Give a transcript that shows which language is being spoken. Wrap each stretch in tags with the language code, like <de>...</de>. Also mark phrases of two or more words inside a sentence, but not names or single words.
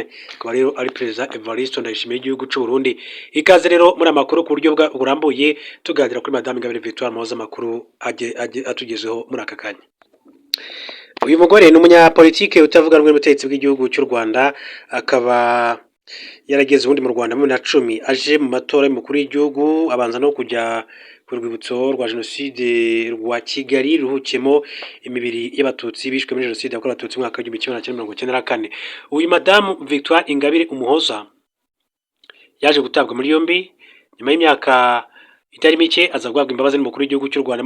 <rw>Akaba rero ari Perezida Evariste Ndayishimiye igihugu c'u Burundi. Ikaze rero muri amakuru ku buryo burambuye tuganira kuri Madame Ingabire Victoire Umuhoza, amakuru atugezeho muri aka kanya. Uyu mugore ni umunyapolitike utavuga rumwe n'ubutegetsi bw'igihugu cy'u Rwanda, akaba yarageze ubundi mu Rwanda muri 2010 aje mu matora y'umukuru w'igihugu, abanza no kujya ku rwibutso rwa jenoside rwa Kigali ruhukiyemo imibiri y'abatutsi bishwe muri jenoside yakorewe abatutsi mu mwaka w'1994. Uyu Madamu Victoire Ingabire Umuhoza yaje gutabwa muri yombi nyuma y'imyaka itari mike, aza guhabwa imbabazi n'umukuru w'igihugu cy'u Rwanda.</rw>